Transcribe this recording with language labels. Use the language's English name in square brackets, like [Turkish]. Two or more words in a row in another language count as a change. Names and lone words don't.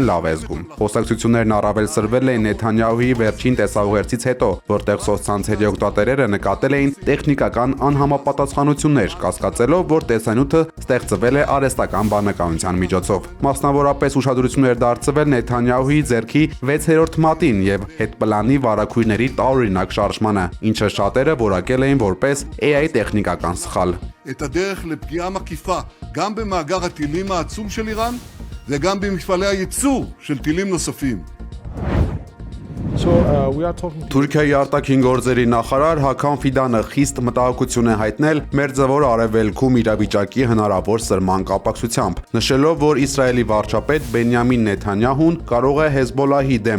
[Armenian] լավ է զգում։ Խոսակցություններն առավել սրվել էին Նեթանյահուի վերջին տեսաուղերձից հետո, որտեղ սոցցանցերի օգտատերերը նկատել էին տեխնիկական անհամապատասխանություններ, կասկածելով, որ տեսանյութը ստեղծվել է արհեստական բանականության միջոցով։ Մասնավորապես ուշադրություն էր դարձվել Նեթանյահուի ձեռքի 6-րդ մատին եւ հետպլանի վարակույրների տարօրինակ շարժմանը, ինչը շատերը որակել էին որպես AI տեխնիկական սխալ։ [Hebrew] את הדרך לפגיעה מקיפה גם במאגר הטילים העצום של איראן וגם במפעלי הייצור של טילים נוספים. [Armenian] Թուրքիայի արտաքին գործերի նախարար Հական Ֆիդանը խիստ մտահոգություն է հայտնել Մերձավոր Արևելքում իրավիճակի հնարավոր սրման կապակցությամբ, նշելով, որ Իսրայելի վարչապետ Բենյամին Նեթանյահուն կարող է Հեզբոլահի դեմ